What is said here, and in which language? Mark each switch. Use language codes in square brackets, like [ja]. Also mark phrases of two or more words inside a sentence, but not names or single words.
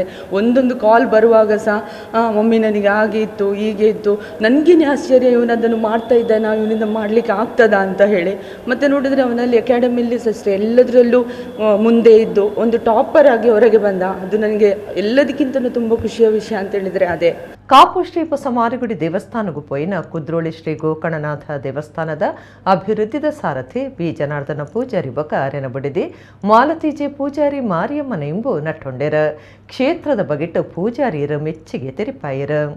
[kn] ಒಂದೊಂದು ಕಾಲ್ ಬರುವಾಗ ಸಹ ಮಮ್ಮಿ ನನಗೆ ಹಾಗೆ ಇತ್ತು ಹೀಗೆ ಇತ್ತು, ನನಗೇನೆ ಆಶ್ಚರ್ಯ ಇವನು ಅದನ್ನು ಮಾಡ್ತಾ ಇದ್ದಾನೆ, ಇವನಿಂದ ಮಾಡಲಿಕ್ಕೆ ಆಗ್ತದಾ ಅಂತ ಹೇಳಿ. ಮತ್ತು ನೋಡಿದರೆ ಅವನಲ್ಲಿ ಅಕಾಡೆಮಿಯಲ್ಲಿ ಅಷ್ಟೇ ಎಲ್ಲದರಲ್ಲೂ ಮುಂದೆ ಇದ್ದು ಒಂದು ಟಾಪರ್ ಆಗಿ ಹೊರಗೆ ಬಂದ. ಅದು ನನಗೆ ಎಲ್ಲದಕ್ಕಿಂತಲೂ ತುಂಬ ಖುಷಿಯ ವಿಷಯ ಅಂತ ಹೇಳಿದರೆ ಅದೇ. [tcy] ಕಾಪು ಶ್ರೀ ಪೊಸಮಾರಿಗುಡಿ ದೇವಸ್ಥಾನಗೂ ಪೋಯಿನ ಕುದ್ರೋಳಿ ಶ್ರೀ ಗೋಕರ್ಣನಾಥ ದೇವಸ್ಥಾನದ ಅಭಿವೃದ್ಧಿದ ಸಾರಥಿ ಬಿ ಜನಾರ್ದನ ಪೂಜಾರಿ ಬೊಕ ಅರೆನಬಡಿದಿ ಮಾಲತೀಜೆ ಪೂಜಾರಿ ಮಾರಿಯಮ್ಮನ ಇಂಬು ನಟ್ಟೊಂಡೆರ. ಕ್ಷೇತ್ರದ ಬಗೆಟ್ಟು ಪೂಜಾರಿಯರ ಮೆಚ್ಚುಗೆ ತೆರಿಪಾಯರ.